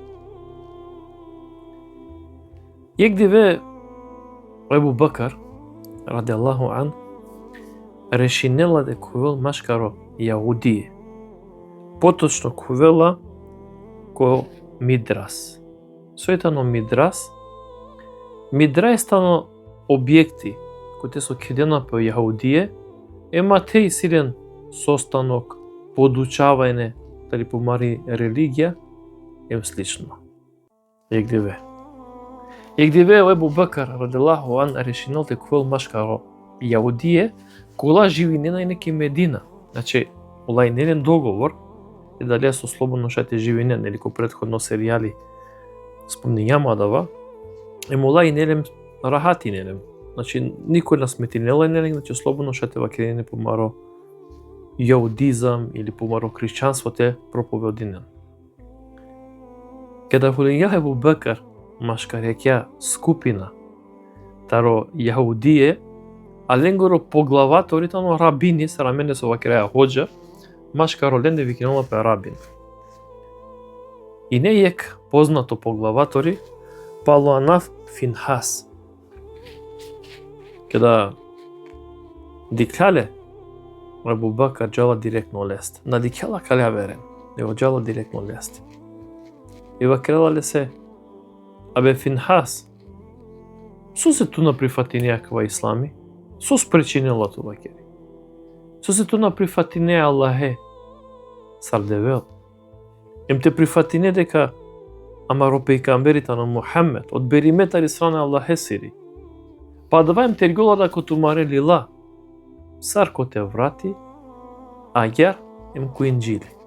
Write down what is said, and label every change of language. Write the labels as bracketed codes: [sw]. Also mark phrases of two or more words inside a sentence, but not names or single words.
[rom] Егдиве Ебу Бекар, радијаллаху ан, решинела де кувел машкаро јаудие. Поточно кувела ко мидрас. Сојтано мидрас. Мидрајстано [mk] објекти кои [rom] те со кидена по јаудие, ема те и [mk] силен состанок, [rom] подучавајне, дали помари религија, слично. Егдиве Ебу Бекар, радијаллаху ан, решинел де кувел машкаро јаудие, кола живи не на неки Медина. Значи, олај нелен договор, [mk] и дали [rom] со слободно шате живине, нели ко предходно серијали спомнињама дава, олај нелем рахати нелем. Значи, никој на сметинела нелем, значи слободно шате вакене помаро јаудизам или помаро христијанство те проповединен. Када хулиња Ебу Бекар, машкарекја скупина, таро јаудие, аленгоро поглаваторитано рабини, се рамене со вакереја хоџа, машкаро ленде викинала пе рабин. И не ек познато поглаватори, Палуанаф Финхас. Када дикале, Ебу Бекар џала директно лест. На дикала калја верен, него џала директно лест. И вакерела ле се, абе Финхас, со се туна прифати някаква ислами, со спречинела това кери. Со се туна прифатине Аллахе, сардевел. Те прифатине дека амаро пейкамберите на Мухаммед, од бериметари страна Аллахе сири. Па давајм тергола да котумаре лила, сар ко те врати, а јар ко инџили.